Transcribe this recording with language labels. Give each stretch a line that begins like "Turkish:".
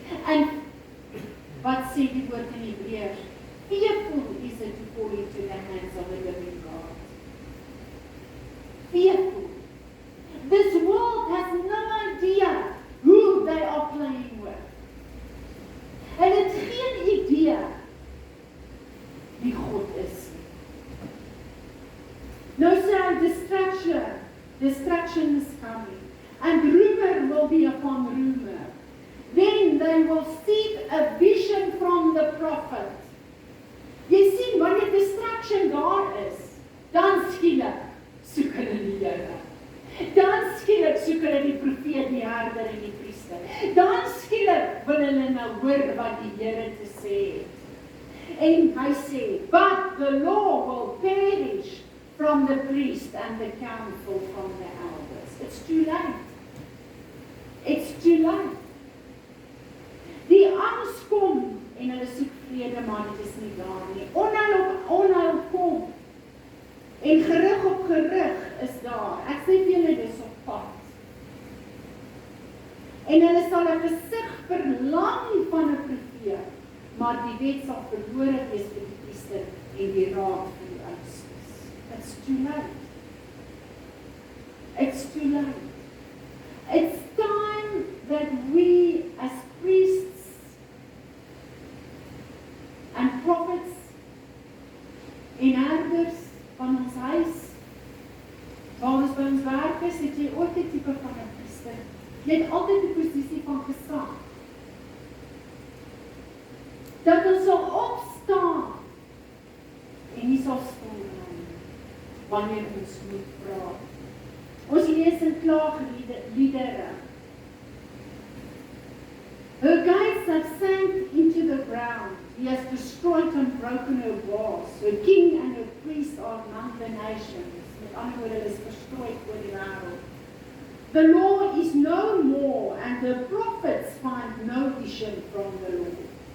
English: And
Afrikaans: wat sê die woord in Hebreërs?
English: Fearful is it to fall into the hands of the living God. Fearful. This world has no idea who they are playing with.
Afrikaans: En het geen idee wie God is. Nou sê hy,
English: destruction is coming. And rumor will be upon rumor. Then they will seek a vision from the prophet.
Afrikaans: Jy sien, wanneer destruction daar is, dan skielik soek hulle die Here. Dan skielik soek hulle die profeet, die herder en die priester. Dan skielik wil hulle nou hoor wat die Here te sê het. En hy sê,
English: but the law will perish from the priest and the council from the elders. It's too late. It's too late.
Afrikaans: Die angs kom en hulle soek vrede, maar dit is nie daar nie. Onheil kom. En gerug op gerug is daar. Ek sê vir julle, dis op pad. En hulle sal 'n gesig verlang van 'n profeet, maar die wet sal verlore wees vir die priester en die raad vir die oudstes.
English: It's too late. It's too late. It's time that we as priests and prophets
Afrikaans: en herders van ons huis, waar ons by ons werk is, het jy ook 'n tipe van 'n priester. Jy het altyd 'n posisie van gesag. Dat ons sal opstaan en nie sal stil bly wanneer ons moet praat. Ons lees in klaagliedere.
English: Her gates have sank into the ground. He has destroyed and broken her walls. Her king and her priests are among the nations.
Afrikaans: Met ander woorde, hulle is verstrooid oor die wêreld.
English: The law is no more, and the prophets find no vision from the Lord.